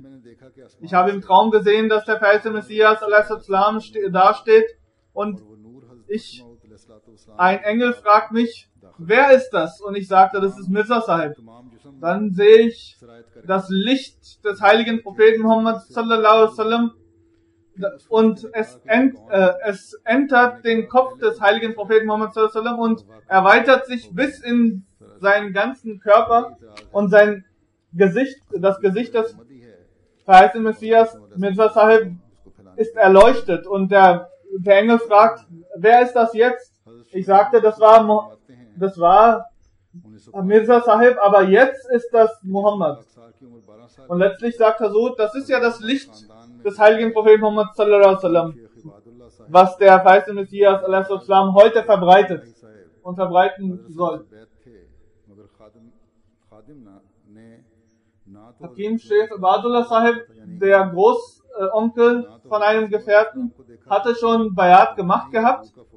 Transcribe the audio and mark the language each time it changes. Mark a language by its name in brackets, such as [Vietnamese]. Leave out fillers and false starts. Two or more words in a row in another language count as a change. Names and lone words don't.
[German] Ich habe im Traum gesehen, dass der verheißte Messias sallallahu dasteht und ein Engel fragt mich, wer ist das? Und ich sagte, das ist Mirza Sahib. Dann sehe ich das Licht des heiligen Propheten Muhammad [Arabic] صلى الله عليه [German] und es entert den Kopf des heiligen Propheten Muhammad [Arabic] صلى الله عليه [German] und erweitert sich bis in seinen ganzen Körper und sein Gesicht, das Gesicht des verheißten Messias Mirza Sahib ist erleuchtet und der Engel fragt, wer ist das jetzt? Ich sagte, das war Mirza Sahib, aber jetzt ist das Muhammad. Und letztlich sagt Hazur, das ist ja das Licht des heiligen Propheten Muhammad [Arabic] صلى الله عليه وسلم, [German] was der verheißte Messias sallam heute verbreitet und verbreiten soll. Hakim Sheikh Abadullah Sahib, der Großonkel von einem Gefährten, hatte schon Bayat gemacht gehabt.